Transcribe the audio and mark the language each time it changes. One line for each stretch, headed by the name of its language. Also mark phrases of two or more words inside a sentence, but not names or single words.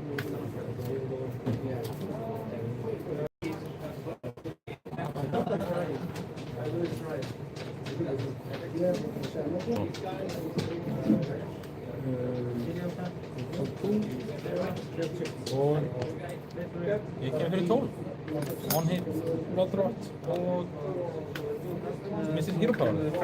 Icelandic: Ég er að segja nokkuð. Og ég kemur fyrir 12.
English: One hit, blood rot
Icelandic: og missir
English: hero power.